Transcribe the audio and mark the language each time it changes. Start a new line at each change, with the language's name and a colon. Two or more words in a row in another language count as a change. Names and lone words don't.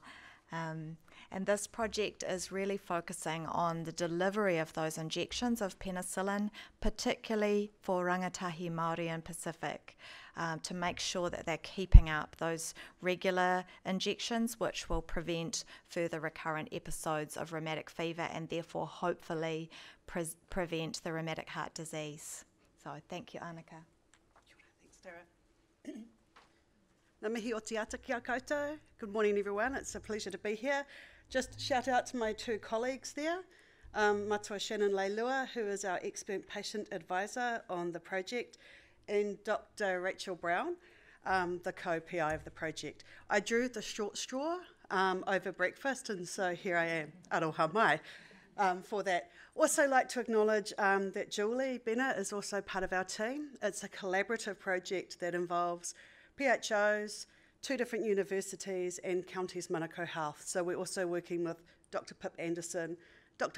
English: And this project is really focusing on the delivery of those injections of penicillin, particularly for rangatahi Māori and Pacific, to make sure that they're keeping up those regular injections, which will prevent further recurrent episodes of rheumatic fever and therefore hopefully prevent the rheumatic heart disease. So thank you, Annika. Thanks, Tara.
Māori: Ngā mihi o te ata kia koutou.
English: Good morning, everyone. It's a pleasure to be here. Just shout out to my two colleagues there, Matua Shannon Leilua, who is our expert patient advisor on the project, and Dr. Rachel Brown, the co-PI of the project. I drew the short straw over breakfast, and so here I am,
Māori: aroha mai,
English: for that. Also like to acknowledge that Julie Bennett is also part of our team. It's a collaborative project that involves PHOs, 2 different universities and Counties Manukau Health. So we're also working with Dr. Pip Anderson, Dr.